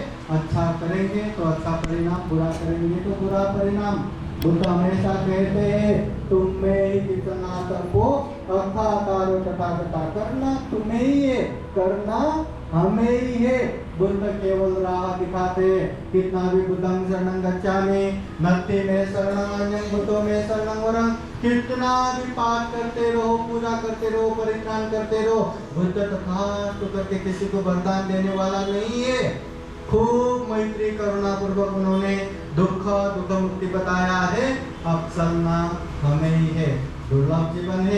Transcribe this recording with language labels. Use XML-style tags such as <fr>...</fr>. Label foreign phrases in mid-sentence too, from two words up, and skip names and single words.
<hi>अच्छा करेंगे तो अच्छा परिणाम, बुरा करेंगे तो बुरा परिणाम। बुद्ध हमेशा कहते हैं तुम में ही कितना</hi> <pi>कर्मो अर्थाकारो तथागता,</pi> <hi>करना तुम्हें ही है, करना हमें ही है। बुद्ध केवल राह दिखाते। कितना भी</hi> <pi>बुद्धं शरणं गच्छामि, नत्थि में शरणं अन्यं बुद्धो में शरणं वरं,</pi> <hi>कितना भी पाठ करते रहो, पूजा करते रहो, परित्राण करते रहो, बुद्ध तथास्तु करके किसी को वरदान देने वाला नहीं है। खूब मैत्री करुणा पूर्वक उन्होंने दुख मुक्ति बताया है। अब चलना हमें ही है। दुर्लभ जीवन है।</hi>